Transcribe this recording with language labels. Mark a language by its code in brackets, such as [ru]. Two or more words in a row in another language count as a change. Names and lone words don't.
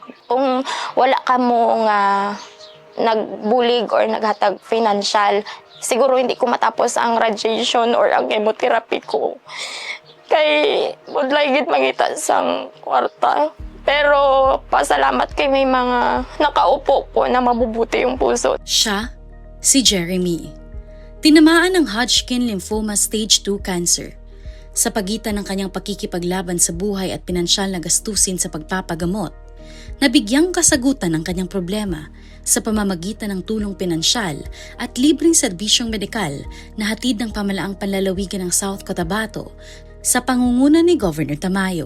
[hil] Kung wala ka mo nga nagbulig or naghatag financial, siguro hindi ko matapos ang radiation or ang chemotherapy ko. Kay budlay gid mangita sang kwarta. [tl] Pero pasalamat kay may mga nakaupo po na mabubuti yung puso. Siya, si Jeremy. Tinamaan ng [en] Hodgkin lymphoma stage 2 cancer. [tl] Sa pagitan ng kanyang pakikipaglaban sa buhay at pinansyal na gastusin sa pagpapagamot, nabigyang kasagutan ang kanyang problema sa pamamagitan ng tulong pinansyal at libreng serbisyong medikal na hatid ng pamalaang panlalawigan ng South Cotabato sa pangunguna ni Governor Tamayo.